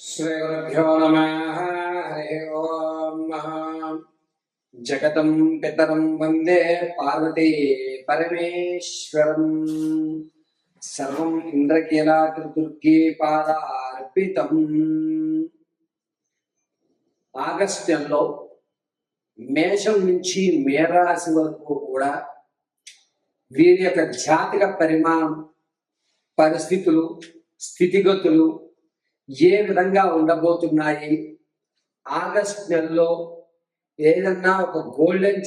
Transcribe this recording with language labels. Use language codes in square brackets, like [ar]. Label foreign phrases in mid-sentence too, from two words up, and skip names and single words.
[sa] श्रीगुरुभ्यो नमः। हरिः ओम्। जगतं पितरं वन्दे पार्वती परमेश्वरम्। सर्वं इंद्रकीलाद्रिदुर्गे पादार्पितम्। [te] ఆగస్టు నెలలో మేషం నుంచి మేరాశి వరకు కూడా వీరి యొక్క జాతక పరిమాణం, పరిస్థితులు, స్థితిగతులు ఏ విధంగా ఉండబోతున్నాయి, ఆగస్టు నెలలో ఏదన్నా ఒక గోల్డెన్